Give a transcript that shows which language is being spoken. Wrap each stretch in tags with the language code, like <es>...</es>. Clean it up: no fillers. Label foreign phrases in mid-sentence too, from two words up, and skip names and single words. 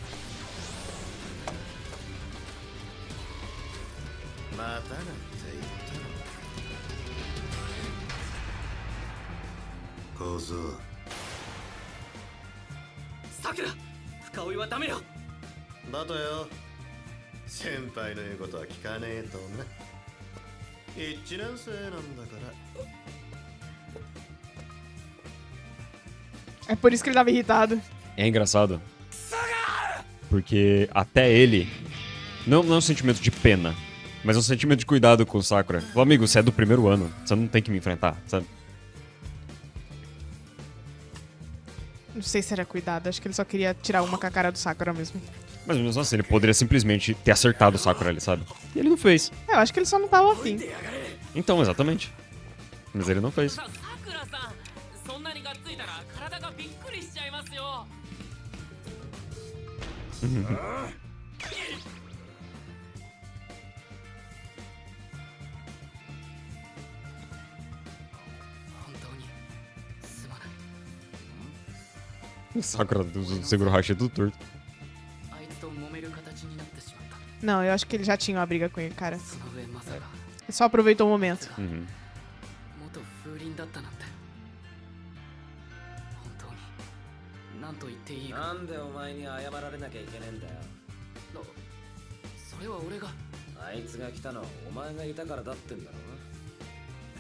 <ja>またなんて言ったの。小僧。さくら、深追いはダメよ。だとよ。先輩の言うことは聞かねえとな。一年生なんだから。</ja> <pt>É por isso que ele tava irritado. É engraçado. Porque até ele. Não é um sentimento de pena, mas é um sentimento de cuidado com o Sakura. Ô, amigo, você é do primeiro ano. Você não tem que me enfrentar, sabe? Não sei se era cuidado. Acho que ele só queria tirar uma com a cara do Sakura mesmo. Mas mesmo assim, ele poderia simplesmente ter acertado o Sakura ali, sabe? E ele não fez. Eu acho que ele só não tava afim. Então, exatamente. Mas ele não fez.</pt> <ja>さくらさん、そんなにがっついたら体がびっくりしちゃいますよ。本当にすまない。</ja> <pt>O Sakura do Seguro Hashi é tudo torto.</pt> <ja>あいつと揉める形になってしまった。</ja> <pt>Não, eu acho que ele já tinha uma briga com ele, cara.</pt> <ja>その上まさか</ja> <pt>Ele só aproveitou o momento. Uhum.</pt> <ja>元風鈴だったなんて。本当に何と言っていいか。なんでお前に謝られなきゃいけねえんだよ。それは俺が。あいつが来たのはお前がいたからだってんだろう。</ja>